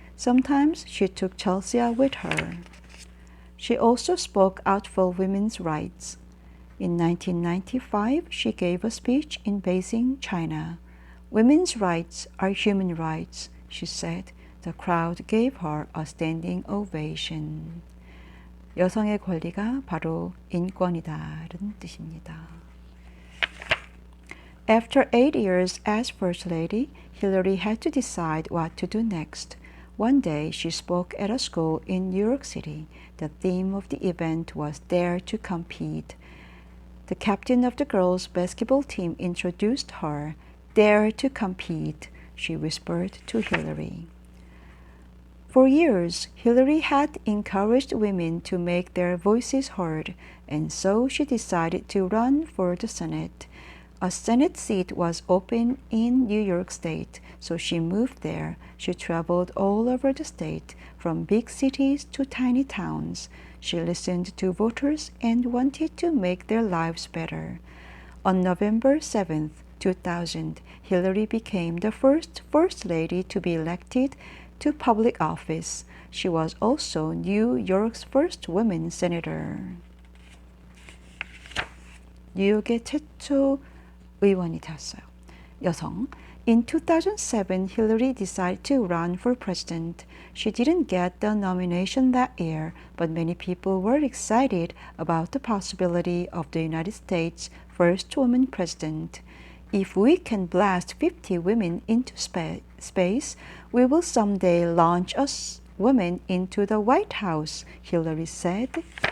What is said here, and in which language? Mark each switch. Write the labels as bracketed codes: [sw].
[en] Sometimes she took Chelsea with her. She also spoke out for women's rights. In 1995, she gave a speech in Beijing, China. "Women's rights are human rights," she said. The crowd gave her a standing ovation. [ko] 여성의 권리가 바로 인권이다는 뜻입니다. [en] After 8 years as First Lady, Hillary had to decide what to do next. One day, she spoke at a school in New York City. The theme of the event was Dare to Compete. The captain of the girls' basketball team introduced her. "Dare to compete," she whispered to Hillary. For years, Hillary had encouraged women to make their voices heard, and so she decided to run for the Senate. A Senate seat was open in New York State, so she moved there. She traveled all over the state, from big cities to tiny towns. She listened to voters and wanted to make their lives better. On November 7, 2000, Hillary became the first First Lady to be elected to public office. She was also New York's first woman senator. [ko] 뉴욕의 최초 의원이 되었어요. 여성. [en] In 2007, Hillary decided to run for president. She didn't get the nomination that year, but many people were excited about the possibility of the United States' first woman president. "If we can blast 50 women into space, we will someday launch a woman into the White House," Hillary said.